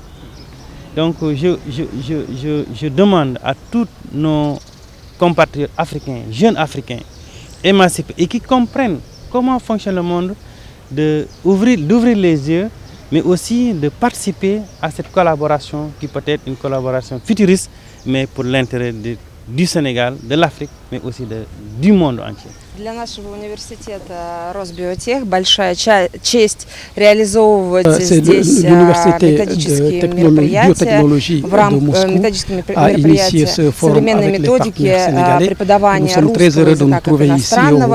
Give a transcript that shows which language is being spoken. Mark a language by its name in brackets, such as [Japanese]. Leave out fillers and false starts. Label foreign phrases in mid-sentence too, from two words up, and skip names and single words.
[French] Donc je demande à tous nos compatriotes africains, jeunes africains, émancipés et qui comprennent comment fonctionne le monde, d'ouvrir les yeux, mais aussi de participer à cette collaboration qui peut être une collaboration futuriste, mais pour l'intérêt du Sénégal, de l'Afrique, mais aussi du monde entier. [Russian] Для нашего университета Росбиотех большая честь реализовывать здесь методические мероприятия в рамках методических мероприятий современной методики преподавания русского языка как иностранного.